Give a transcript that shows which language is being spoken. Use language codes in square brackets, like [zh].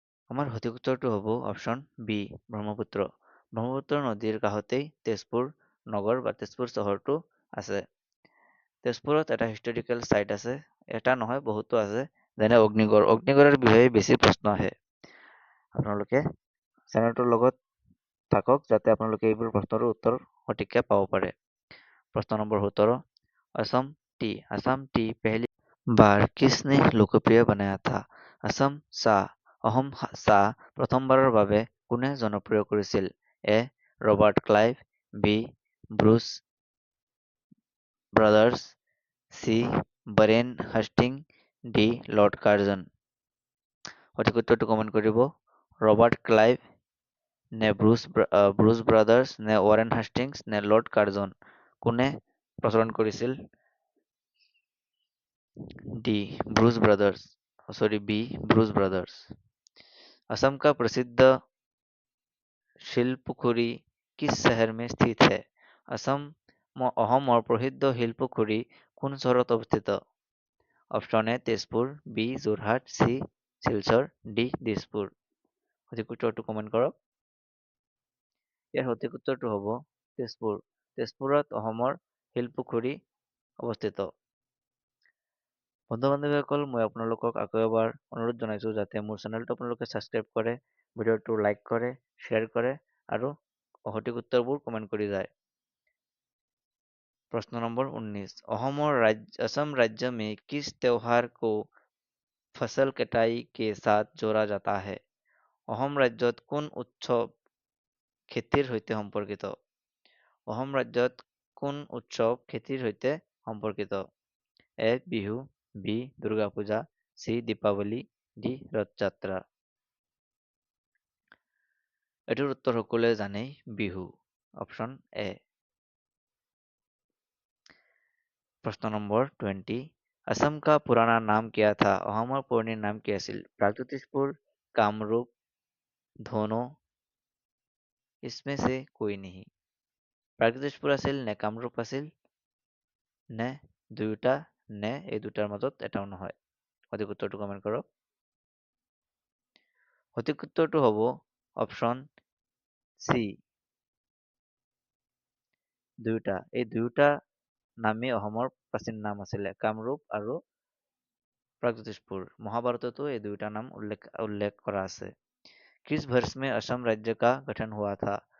[as] আমাৰ সঠিক উত্তৰটো হ'ব অপশ্যন বি ব্ৰহ্মপুত্ৰ। ব্ৰহ্মপুত্ৰ নদীৰ কাষতেই তেজপুৰ নগৰ বা তেজপুৰ চহৰটো আছে। তেজপুৰত এটা হিষ্টৰিকেল চাইট আছে, এটা নহয় বহুতো আছে, যেনে অগ্নিগড়। অগ্নিগড়ৰ বিষয়ে বেছি প্ৰশ্ন আহে। আপোনালোকে চেনেলটোৰ লগত থাকক যাতে আপোনালোকে এইবোৰ প্ৰশ্নৰ উত্তৰ সঠিককৈ পাব পাৰে। [hi] प्रश्न नंबर 17 असम टी पहली बार किसने लोकप्रिय बनाया था? [as] আছাম চাহ চাহ প্ৰথমবাৰৰ বাবে কোনে জনপ্ৰিয় কৰিছিল? এ. Robert Clive, B. Bruce brothers, C. Boren হাষ্টিং, D. Lord Curzon. সঠিক উত্তৰটো কমেণ্ট কৰিব। ৰবাৰ্ট ক্লাইভ নে ব্ৰুচ ব্ৰাদাৰ্ছ নে ৱাৰেন হাষ্টিংছ নে লৰ্ড কাৰ্জন কোনে প্ৰচলন কৰিছিল? [hi] D Bruce brothers sorry B Bruce brothers. Assam का प्रसिद्ध শিলপুখুৰী किस शहर में स्थित है? [as] অসমৰ প্ৰসিদ্ধ শিলপুখুৰী কোন চহৰত অৱস্থিত? Option A Tezpur, B Jorhat, C Silchar, D Dispur. সঠিক উত্তৰটো কমেণ্ট কৰক। ইয়াৰ সঠিক উত্তৰটো হ'ব তেজপুৰ। তেজপুৰত অসমৰ শিলপুখুৰী অৱস্থিত। বন্ধু বান্ধৱীসকল, মই আপোনালোকক আকৌ এবাৰ অনুৰোধ জনাইছোঁ যাতে মোৰ চেনেলটো আপোনালোকে ছাবস্ক্ৰাইব কৰে, ভিডিঅ'টো লাইক কৰে, শ্বেয়াৰ কৰে আৰু সঠিক উত্তৰবোৰ কমেণ্ট কৰি যায়। [hi] प्रश्न नंबर 19। असम राज्य में किस त्योहार को फसल कटाई के साथ जोड़ा जाता है? [as] অসম ৰাজ্যত কোন উৎসৱ খেতিৰ সৈতে সম্পৰ্কিত? অসম ৰাজ্যত কোন উৎসৱ খেতিৰ সৈতে সম্পৰ্কিত? এ Bihu, B Durga Puja, C Deepawali, D ৰথ যাত্ৰা। এটির উত্তর সকলে জানেই বিহু। Option A. [hi] प्रश्न नंबर 20। असम का पुराना नाम क्या था? [as] অসমৰ পুৰণি নাম কি আছিল? প্ৰাগজ্যোতিষপুৰ, কামৰূপ, ধনু, [hi] इसमें से कोई नहीं। [as] প্ৰাগজ্যোতিষপুৰ আছিল নে কামৰূপ আছিল নে দুয়োটা নে এই দুটাৰ মাজত এটাও নহয়? সঠিক উত্তৰটো কমেণ্ট কৰক। সঠিক উত্তৰটো হ'ব অপশ্যন চি দুয়োটা। এই দুয়োটা নামেই অসমৰ প্ৰাচীন নাম আছিলে, কামৰূপ আৰু प्रागज्योतिषपुर। মহাভাৰততো এই দুয়োটা নাম উল্লেখ কৰা আছে। [hi] किस वर्ष में असम राज्य का गठन हुआ था?